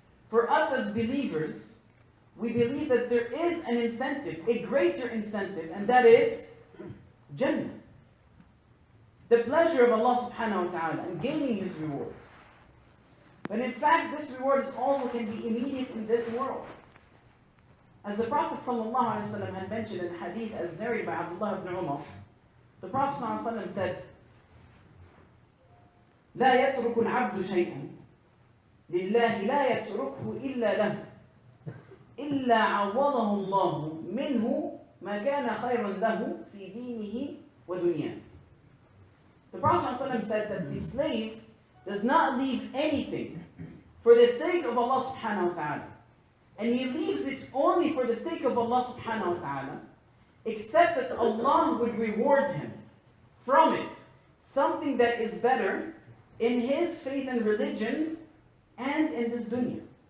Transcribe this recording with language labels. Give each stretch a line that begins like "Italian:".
English: For us as believers, we believe that there is an incentive, a greater incentive, and that is Jannah. The pleasure of Allah subhanahu wa ta'ala and gaining His rewards. But in fact, this reward also can be immediate in this world. As the Prophet ﷺ had mentioned in hadith as narrated by Abdullah ibn Umar, the Prophet ﷺ said,
Arabic: لا يترك العبد شيئا لله لا يتركه إلا له إلا عوضه الله منه ما كان خيرا له في دينه ودنياه.
English: The Prophet ﷺ said that the slave does not leave anything for the sake of Allah subhanahu wa ta'ala. And he leaves it only for the sake of Allah subhanahu wa ta'ala, except that Allah would reward him from it something that is better in his faith and religion and in this dunya.